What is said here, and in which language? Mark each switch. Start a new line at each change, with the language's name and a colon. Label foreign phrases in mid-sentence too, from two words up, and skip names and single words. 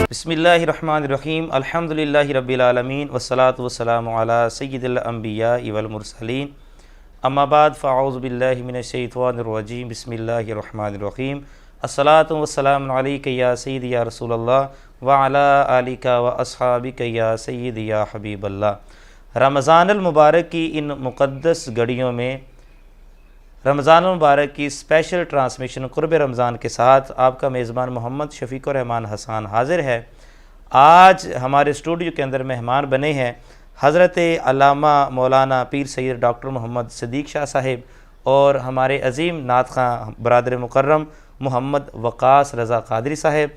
Arabic: بسم الله الرحمن الرحيم الحمد لله رب العالمين والصلاة والسلام على سيد الأنبياء والمرسلين أما بعد فأعوذ بالله من الشيطان الرجيم بسم الله الرحمن الرحيم الصلاة والسلام عليك يا سيدي يا رسول الله وعلى آلك وأصحابك يا سيدي يا حبيب الله.
Urdu: رمضان المبارک کی ان مقدس گھڑیوں میں رمضان المبارک کی
English: special transmission
Urdu: قرب رمضان کے ساتھ آپ کا میزبان محمد شفیق الرحمان حسن حاضر ہے. آج ہمارے سٹوڈیو کے اندر مہمان بنے ہیں حضرت علامہ مولانا پیر سید ڈاکٹر محمد صدیق شاہ صاحب اور ہمارے عظیم نعت خواں برادر مکرم محمد وقاص رضا قادری صاحب.